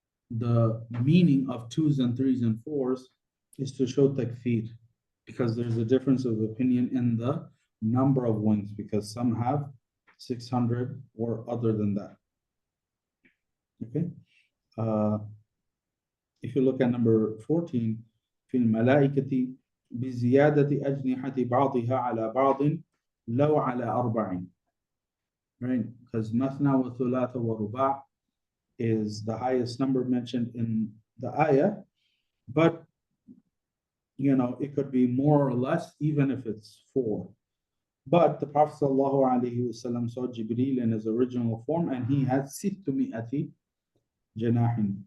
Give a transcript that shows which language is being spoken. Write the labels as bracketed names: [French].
[English] The meaning of twos and threes and fours is to show takthir, because there's a difference of opinion in the number of wings, because some have 600 or other than that. Okay. If you look at number 14, [Arabic] في الملائكة بزيادة أجنحة بعضها على بعض لو على أربع. [English] Right, because [Arabic] مثنى وثلاث ورباع [English] is the highest number mentioned in the ayah, but it could be more or less, even if it's 4. But the Prophet ﷺ saw Jibreel in his original form, and he had 600 janahin.